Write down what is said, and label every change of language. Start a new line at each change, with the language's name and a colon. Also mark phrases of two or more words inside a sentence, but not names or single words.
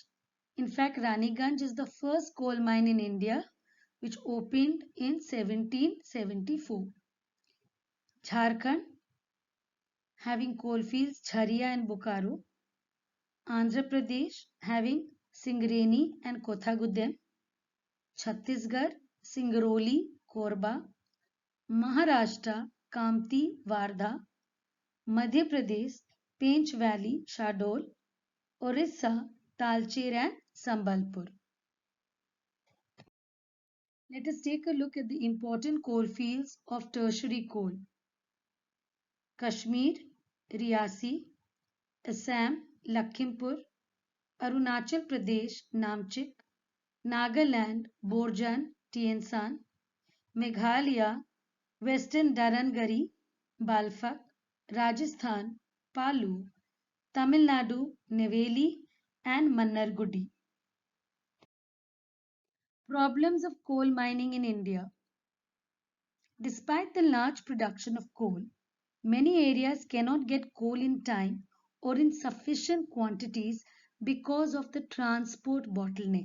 English: In fact, Raniganj is the first coal mine in India which opened in 1774. Jharkhand, having coal fields Jharia and Bokaro. Andhra Pradesh, having Singareni and Kothagudem. Chhattisgarh, Singrauli, Korba. Maharashtra, Kamptee, Wardha. Madhya Pradesh, Pench Valley, Shahdol. Orissa, Talcher and Sambalpur. Let us take a look at the important coal fields of tertiary coal. Kashmir, Riyasi. Assam, Lakhimpur. Arunachal Pradesh, Namchik. Nagaland, Borjan, Tiensan. Meghalaya, Western Dharangari, Balfak. Rajasthan, Palu. Tamil Nadu, Neyveli and Mannargudi. Problems of coal mining in India. Despite the large production of coal, many areas cannot get coal in time or in sufficient quantities because of the transport bottleneck.